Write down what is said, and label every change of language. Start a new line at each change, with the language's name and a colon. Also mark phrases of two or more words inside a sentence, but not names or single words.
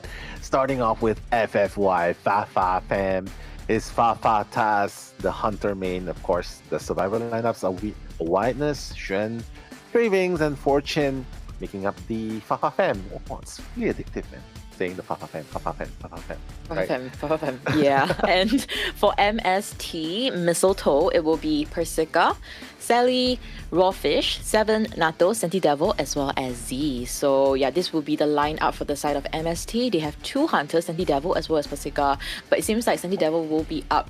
English: Starting off with FFY, Fafa fam. Is Fafa Taz, the Hunter main, of course, the survivor lineups are Whiteness, Xuan, Cravings, and Fortune, making up the Fafa fam. Oh, it's really addictive, man. Saying the Fafa fam, Fafa fam, Fafa fam. Fafa fam, yeah. And for MST, Mistletoe, it will be Persica, Sally, Rawfish, Seven, Nato, Santi Devil, as well as Z. So yeah, this will be the lineup for the side of MST. They have 2 hunters, Santi Devil as well as Persica, but it seems like Santi Devil will be up.